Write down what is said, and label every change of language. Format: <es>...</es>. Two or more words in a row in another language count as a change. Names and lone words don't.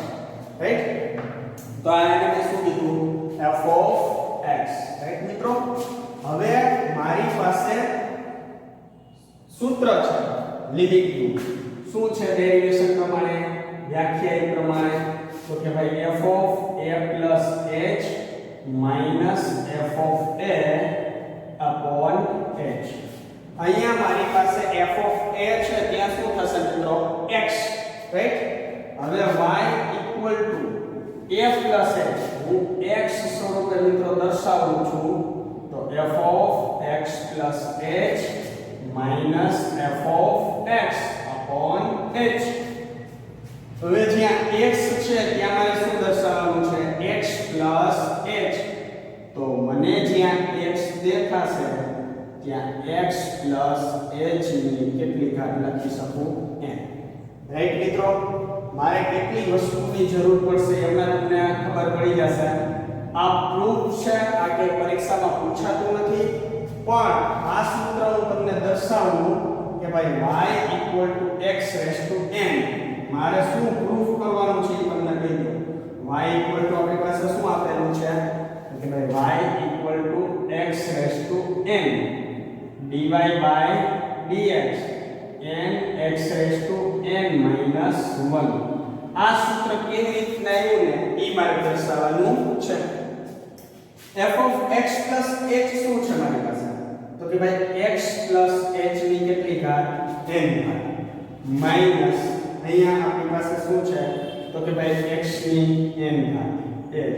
<gu>રાઈટ? તો આ એને મેં શું કીધું?</gu> <en>f of x.</en> <gu>રાઈટ મિત્રો? હવે મારી પાસે સૂત્ર છે લિમિટ નું. શું છે ડેરિવેશન પ્રમાણે, વ્યાખ્યા પ્રમાણે? તો કે ભાઈ</gu> <en>f of a plus h minus f of a upon h.</en> <gu>અહીંયા મારી પાસે</gu> <en>f of a</en> <gu>છે ત્યાં શું થશે મિત્રો? x. રાઈટ?</gu> <en>હવે y equal to a plus h</en> <gu>હું x સ્વરૂપે મિત્રો દર્શાવું છું તો</gu> <en>f of x plus h minus f of x upon h.</en> <gu>હવે જ્યાં x છે ત્યાં મારે શું દર્શાવવાનું છે?</gu> <en>x plus h.</en> <gu>તો મને જ્યાં x દેખાશે ત્યાં</gu> <en>x plus h</en> <gu>ની કેટલી ઘાત લખી શકું? n. રાઈટ મિત્રો? મારે કેટલી વસ્તુની જરૂર પડશે એમાં તમને ખબર પડી જશે. આ પ્રૂફ છે, આ કે પરીક્ષામાં પૂછાતું નથી, પણ આ સૂત્ર હું તમને દર્શાવું કે ભાઈ</gu> <en>y equal to x raised to n.</en> <gu>મારે શું પ્રૂફ કરવાનું છે એ તમને કહી દઉં.</gu> <en>y equal to</en> <gu>આપણી પાસે શું આપેલું છે કે ભાઈ</gu> <en>y equal to x raised to n dy by dx n x raised to n minus 1.</en> <gu>આ સૂત્ર કેવી રીતના આવ્યું ને એ મારે દર્શાવવાનું છે.</gu> <en>f of x plus h</en> <gu>શું છે મારી પાસે? તો કે ભાઈ</gu> <en>x plus h</en> <gu>ની કેટલી ઘાત? n ઘાત માઈનસ અહીંયા આપણી પાસે શું છે તો કે ભાઈ x ની n ઘાત h.</gu>